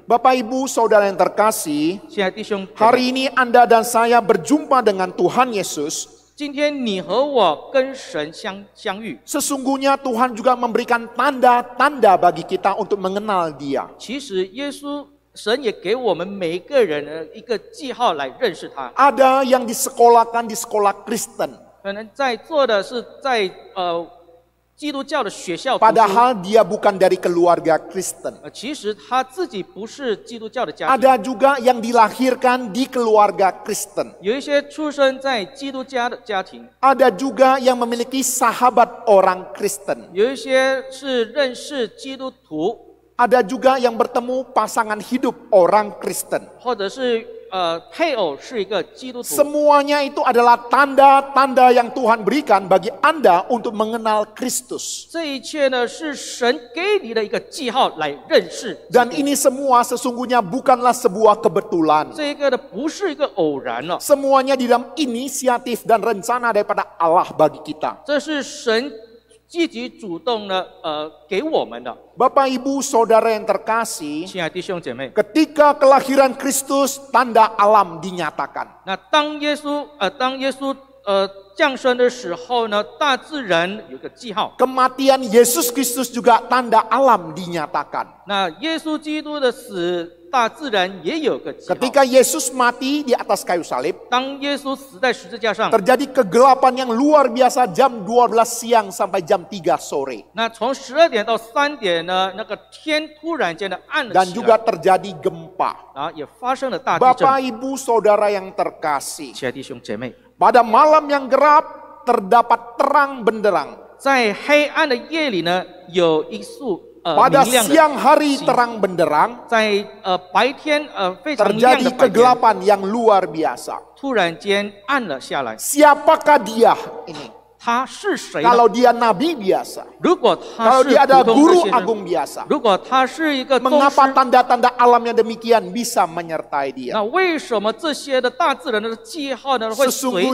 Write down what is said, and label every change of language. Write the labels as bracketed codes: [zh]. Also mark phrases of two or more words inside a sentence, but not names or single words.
[id] Bapak, Ibu, Saudara yang terkasih, [zh] 现在弟兄， [id] hari ini Anda dan saya berjumpa dengan Tuhan Yesus. [zh] 今天你和我跟神相遇， [id] Sesungguhnya Tuhan juga memberikan tanda-tanda bagi kita untuk mengenal Dia. [zh] 其实耶稣神也给我们每一个人的一个记号来认识他。 [id] Ada yang disekolahkan di sekolah Kristen. [zh] 可能在座的是在基督教的学校读书。 [id] Padahal dia bukan dari keluarga Kristen. [zh] 其实他自己不是基督教的家庭， [id] Ada juga yang dilahirkan di keluarga Kristen. [zh] 有一些出生在基督家的家庭， [id] Ada juga yang memiliki sahabat orang Kristen. [zh] 有一些是认识基督徒， [id] Ada juga yang bertemu pasangan hidup orang Kristen. [zh] 或者是配偶是一个基督徒。 [id] Semuanya itu adalah tanda-tanda yang Tuhan berikan bagi Anda untuk mengenal Kristus. [zh] 这一切呢，是神给你的一个记号来认识。 [id] Dan ini semua sesungguhnya bukanlah sebuah kebetulan. [zh] 这个呢，不是一个偶然了， [id] Semuanya di dalam inisiatif dan rencana daripada Allah bagi kita. [zh] 这是神积极主动的给我们的。 [id] Bapak Ibu Saudara yang terkasih, [zh] 亲爱的弟兄姐妹， [id] ketika kelahiran Kristus, tanda alam dinyatakan. [zh] 那当耶稣降生的时候呢，大自然有个记号。 [id] Kematian Yesus Kristus juga tanda alam dinyatakan. [zh] 那耶稣基督的死，大自然也有个记号。 [id] Ketika Yesus mati di atas kayu salib, [zh] 当耶稣死在十字架上， [id] terjadi kegelapan yang luar biasa jam 12 siang sampai jam 3 sore. [zh] 那从12点到3点呢，那个天突然间的暗了 [id] Dan [zh] 起 [id] juga [zh] 来， [id] terjadi gempa. [zh] 然后也发生了大地 [id] Bapak [zh] 震。 [id] Ibu Saudara yang terkasih, [zh] 亲爱的弟兄姐妹， [id] pada malam yang gelap terdapat terang benderang. [zh] 在黑暗的夜里呢，有一束 [id] Pada [zh] 明亮的 [id] siang hari [zh] 星 [id] terang benderang, [zh] 在白天非常亮 [id] terjadi [zh] 的白天， [id] kegelapan yang luar biasa. [zh] 突然间暗了下来。 [id] Siapakah dia ini? [zh] 他是谁呢？ [id] Kalau dia nabi biasa, [zh] 如果他 [id] kalau [zh] 是 [id] dia [zh] 普 [id] ada [zh] 通的 [id] guru [zh] 先生， [id] agung biasa, [zh] 如果他是一个宗师， [id] mengapa tanda-tanda alam yang demikian bisa menyertai dia? [zh] 那为什么这些的大自然的记号呢会随着他